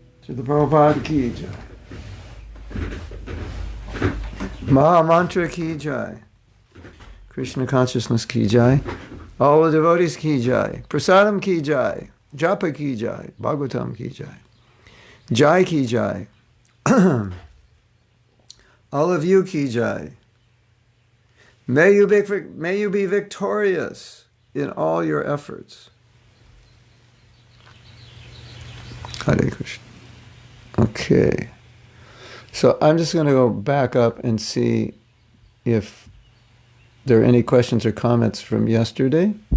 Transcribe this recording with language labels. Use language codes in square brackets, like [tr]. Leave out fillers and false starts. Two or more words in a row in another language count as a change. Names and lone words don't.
[hi] Srila Prabhupada की जय. Maha Mantra की जय. Krishna consciousness की जय. [en] All the devotees [hi] की जय. Prasadam की जय. Japa की जय. Bhagavatam की जय. जय की जय. [en] All of you [hi] की जय. [en] May you be victorious in all your efforts. Hare Krishna. Okay. So I'm just going to go back up and see if there are any questions or comments from yesterday.